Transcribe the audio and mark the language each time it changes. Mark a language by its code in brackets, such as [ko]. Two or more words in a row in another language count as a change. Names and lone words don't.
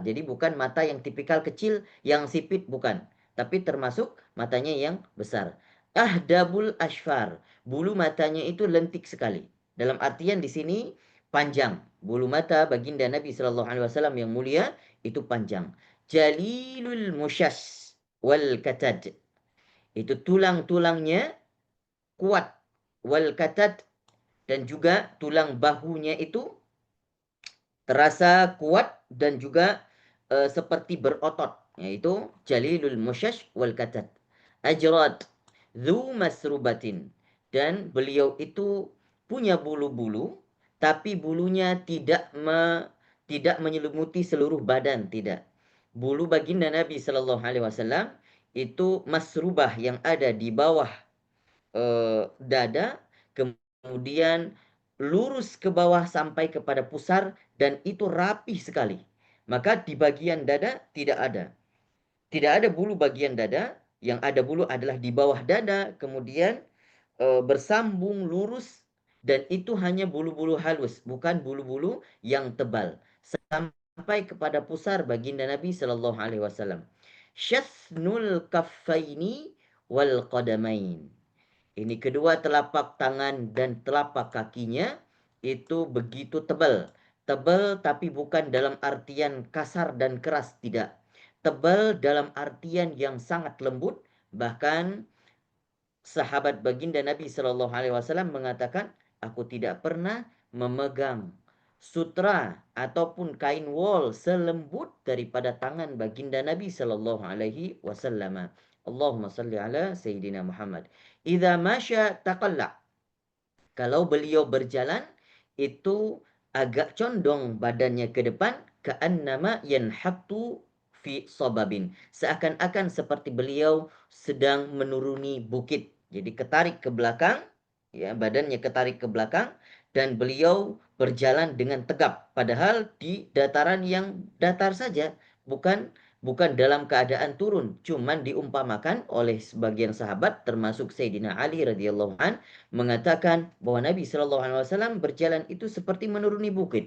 [id] Jadi bukan mata yang tipikal kecil yang sipit, bukan, tapi termasuk matanya yang besar. [ar] أهدب الأشفار, [id] bulu matanya itu lentik sekali. Dalam artian di sini panjang. Bulu mata baginda Nabi [ar] صلى الله عليه وسلم [id] yang mulia itu panjang. [ar] جليل المشاش والكتد, [id] itu tulang-tulangnya kuat, [ar] والكتد, [id] dan juga tulang bahunya itu terasa kuat dan juga seperti berotot, yaitu [ar] جليل المشاش والكتد. أجرد ذو مسربة, [id] dan beliau itu punya bulu-bulu, tapi bulunya tidak menyelimuti seluruh badan, tidak. Bulu baginda Nabi [ar] صلى الله عليه وسلم [id] itu masrubah yang ada di bawah dada, kemudian lurus ke bawah sampai kepada pusar, dan itu rapih sekali. Maka di bagian dada tidak ada bulu bagian dada, yang ada bulu adalah di bawah dada, kemudian bersambung lurus, dan itu hanya bulu-bulu halus, bukan bulu-bulu yang tebal. sampai kepada pusar baginda Nabi [ar] صلى الله عليه وسلم. شثن الكفين والقدمين. [id] Ini kedua telapak tangan dan telapak kakinya itu begitu tebal. Tebal tapi bukan dalam artian kasar dan keras, tidak. Tebal dalam artian yang sangat lembut, bahkan sahabat baginda Nabi [ar] صلى الله عليه وسلم [id] mengatakan, aku tidak pernah memegang sutra ataupun kain wol selembut daripada tangan baginda Nabi [ar] صلى الله عليه وسلم. اللهم صل على سيدنا محمد. إذا مشى تقلع. [id] Kalau beliau berjalan itu agak condong badannya ke depan, [ar] كأنما ينحط في صبب. [id] Seakan-akan seperti beliau sedang menuruni bukit. Jadi ketarik ke belakang, ya, badannya ketarik ke belakang dan beliau berjalan dengan tegap padahal di dataran yang datar saja, bukan bukan dalam keadaan turun, cuman diumpamakan oleh sebagian sahabat termasuk Sayyidina Ali [ar] رضي الله عن [id] mengatakan bahwa Nabi [ar] صلى الله عليه وسلم [id] berjalan itu seperti menuruni bukit.